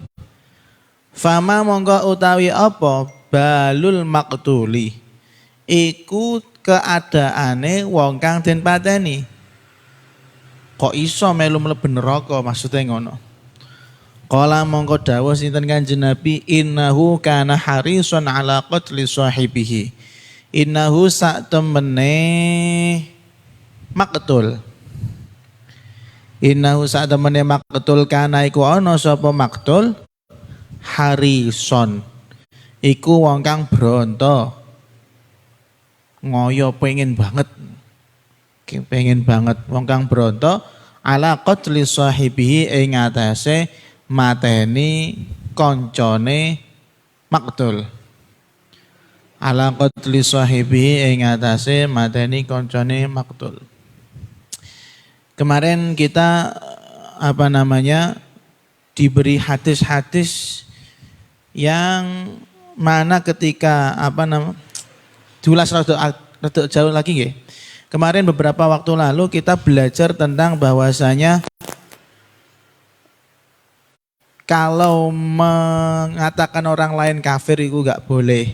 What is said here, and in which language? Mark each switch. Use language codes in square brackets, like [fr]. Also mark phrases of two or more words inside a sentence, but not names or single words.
[jv] Fama mongko utawi apa [ar] balul maqtuli [jv] iku keadaane wong kang den pateni. Kok iso melu mlebu neraka maksudnya ngono. Qala mongko dawuh sinten Kanjeng Nabi [ar] innahu kana harisun ala qatli sahibihi. [jv] Innahu sak temene maktul. Innahu sak temene maktul kana iku ana sapa maktul harison. Iku wong kang bronto. Ngoyo pengen banget. Pengen banget wong kang bronto [ar] ala qatli sahibihi [jv] ing atase mateni koncone maktul. [ar] Ala qatli sahibi [jv] ing atase mateni koncone maktul. [id] Kemarin kita diberi hadis-hadis yang mana ketika diulas rada jauh lagi nggih. Kemarin beberapa waktu lalu kita belajar tentang bahwasanya kalau mengatakan orang lain kafir itu enggak boleh.